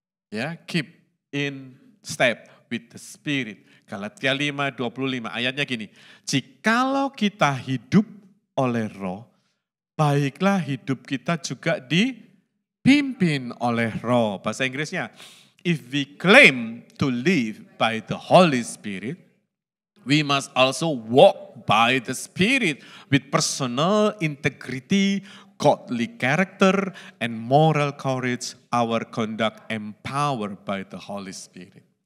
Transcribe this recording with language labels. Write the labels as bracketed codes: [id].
[en] Ya, keep in step with the Spirit. [id] Galatia 5:25 ayatnya gini, jikalau kita hidup oleh Roh, baiklah hidup kita juga dipimpin oleh Roh. Bahasa Inggrisnya, [en] if we claim to live by the Holy Spirit, we must also walk by the Spirit with personal integrity, godly character, and moral courage, our conduct empowered by the Holy Spirit.